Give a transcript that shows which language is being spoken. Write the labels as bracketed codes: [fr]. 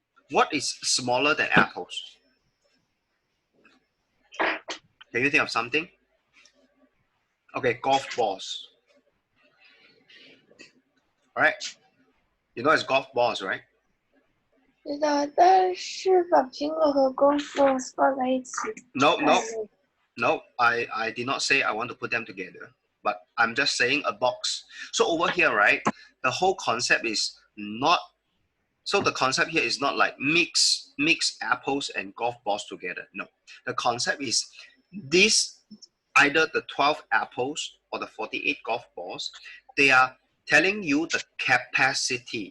[en] What is smaller than apples? Can you think of something? Okay, golf balls. All right. You know it's golf balls, right? [zh] 知道，但是把苹果和功夫放在一起。 [en] No, I did not say I want to put them together, but I'm just saying a box. So over here, right, the whole concept is not, so the concept here is not like mix apples and golf balls together. No, the concept is this, either the 12 apples or the 48 golf balls, they are telling you the capacity.